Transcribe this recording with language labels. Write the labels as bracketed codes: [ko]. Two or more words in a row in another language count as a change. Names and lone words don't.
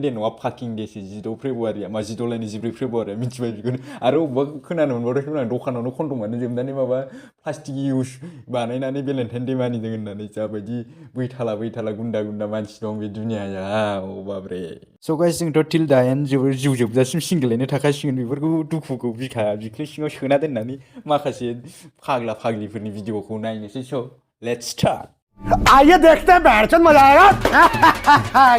[brx] डे नङा फाकिं डेसो 16 फेब्रुवारिया मा 16 लायनि 14 फेब्रुवारिया मिथिबाय बेखौनो आरो अबेबा खोनानो मोनबावदों दखानावनो कन्डमानो जोबनानै माबा [en] plastic use [brx] बानायनानै भेलेन्टाइन डे मानिदों होननानै जाबायदि बैथाला गुन्दा मानसि दं बे दुनियायाव बाब्रे [en] so guys [brx] जोंथ' टिल दायानो जिउ जोबजासिम सिंगेलैनो थाखासिगोन बेफोरखौ दुखुखौ बिख्लो सिङाव सोना दोननानै माखासे फाग्ला फाग्लिफोरनि भिडिअखौ नायनोसै [en] so let's start [hi] आइए देखते हैं बैठचंद मजा आएगा